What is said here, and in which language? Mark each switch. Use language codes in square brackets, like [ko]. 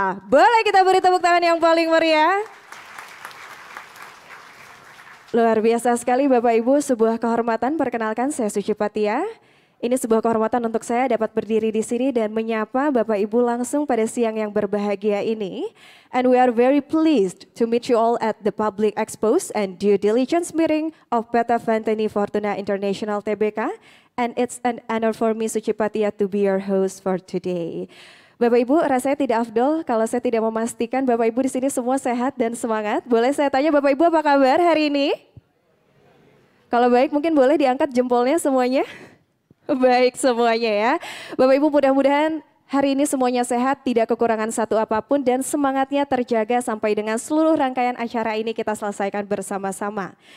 [id] Boleh kita beri tepuk tangan yang paling meriah? Luar biasa sekali Bapak Ibu, sebuah kehormatan. Perkenalkan saya Suci Patia. Ini sebuah kehormatan untuk saya dapat berdiri di sini dan menyapa Bapak Ibu langsung pada siang yang berbahagia ini. [en] And we are very pleased to meet you all at the Public Expose and Due Diligence Meeting of PT Ventani Fortuna International Tbk. And it's an honor for me Suci Patia to be your host for today. [id] Bapak Ibu, rasanya tidak afdol kalau saya tidak memastikan Bapak Ibu di sini semua sehat dan semangat. Boleh saya tanya Bapak Ibu apa kabar hari ini? Kalau baik mungkin boleh diangkat jempolnya semuanya. Baik semuanya ya. Bapak Ibu mudah-mudahan hari ini semuanya sehat, tidak kekurangan satu apapun dan semangatnya terjaga sampai dengan seluruh rangkaian acara ini kita selesaikan bersama-sama.